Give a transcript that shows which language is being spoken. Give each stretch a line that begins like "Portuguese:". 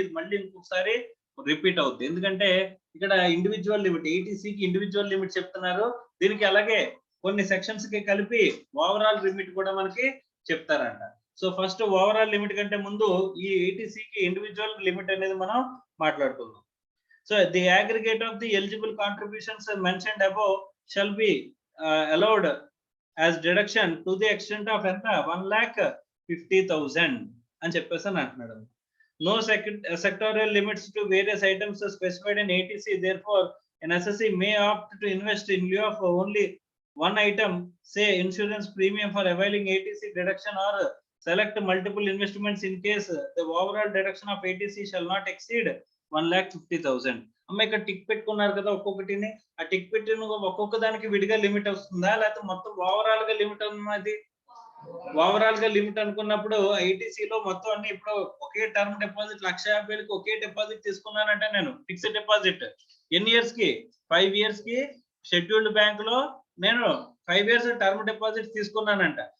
Telugu: ఇది మళ్ళీ ఇంకొకసారి రిపీట్ అవుతుంది, ఎందుకంటే ఇక్కడ ఇండివిజువల్ లిమిట్, ఏటీసీకి ఇండివిజువల్ లిమిట్ చెప్తున్నారు, దీనికి అలాగే కొన్ని సెక్షన్స్ కి కలిపి ఓవరాల్ లిమిట్ కూడా మనకి చెప్తారంట. సో ఫస్ట్ ఓవరాల్ లిమిట్ కంటే ముందు ఈ ఏటీసీకి ఇండివిజువల్ లిమిట్ అనేది మనం మాట్లాడుకుందాం.
English: So the aggregate of the eligible contributions mentioned above shall be allowed as deduction to the extent of 1,50,000
Telugu: అని చెప్పేసి అంటున్నాడు.
English: No sectorial limits to various items specified in ATC. Therefore, an assessee may opt to invest in lieu of only one item, say insurance premium for availing ATC deduction, or select multiple investments in case the overall deduction of ATC shall not exceed 1,50,000.
Telugu: అమ్మ ఇక్కడ tick పెట్టుకున్నారు కదా ఒక్కొక్కటిని, ఆ tick పెట్టిన ఒక్కొక్క దానికి విడిగా limit వస్తుందా, లేకపోతే మొత్తం ఓవరాల్ గా లిమిట్ ఉన్నది? ఓవరాల్ గా లిమిట్ అనుకున్నప్పుడు ఐటీసీలో మొత్తం అన్ని ఇప్పుడు ఒకే టర్మ్ డిపాజిట్ 1,50,000కి ఒకే డిపాజిట్ తీసుకున్నానంటే నేను ఫిక్స్డ్ డిపాజిట్ ఎన్ని ఇయర్స్ కి, 5 years కి షెడ్యూల్డ్ బ్యాంక్ లో నేను 5 years టర్మ్ డిపాజిట్ తీసుకున్నానంట.